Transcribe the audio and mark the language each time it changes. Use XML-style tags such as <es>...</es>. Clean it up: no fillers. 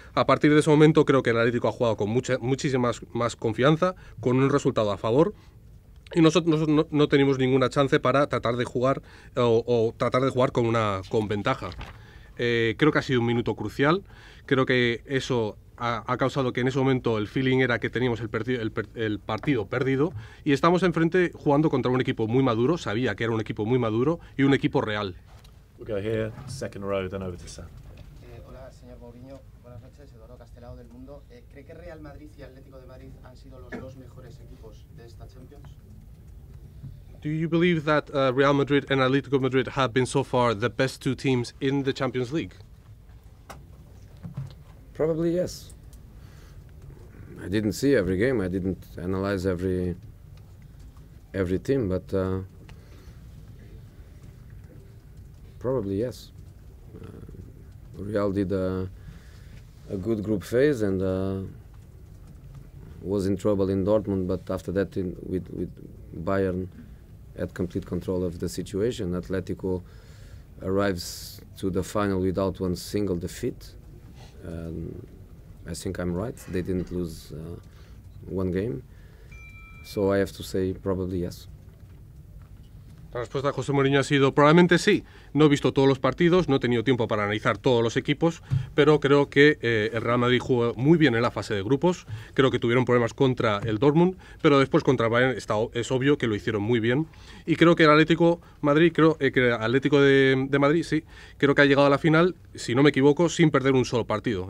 <es>A partir de ese momento creo que el Atlético ha jugado con muchísima más confianza, con un resultado a favor, y nosotros no tenemos ninguna chance para tratar de jugar o tratar de jugar con ventaja. Creo que ha sido un minuto crucial. Creo que eso ha causado que en ese momento el feeling era que teníamos el partido perdido, y estamos enfrente jugando contra un equipo muy maduro. Sabía que era un equipo muy maduro y un equipo real.</es> <en>We'll go here, second row, then over to Sam.</en> <es>Hola, señor Mourinho. Buenas noches, Eduardo Castelao del Mundo. ¿Cree que Real Madrid y Atlético de Madrid han sido los 2 mejores equipos de esta Champions?</es> <en>Do you believe that Real Madrid and Athletico Madrid have been so far the best 2 teams in the Champions League? Probably yes. I didn't see every game. I didn't analyze every team, but probably yes. Real did a good group phase and was in trouble in Dortmund, but after that with Bayern had complete control of the situation. Atletico arrives to the final without one single defeat. I think I'm right. They didn't lose one game. So I have to say probably yes.</en> <es>La respuesta de José Mourinho ha sido probablemente sí. No he visto todos los partidos, no he tenido tiempo para analizar todos los equipos, pero creo que el Real Madrid jugó muy bien en la fase de grupos. Creo que tuvieron problemas contra el Dortmund, pero después contra el Bayern es obvio que lo hicieron muy bien. Y creo que el Atlético Madrid, Atlético de Madrid, sí, creo que ha llegado a la final, si no me equivoco, sin perder un solo partido.</es>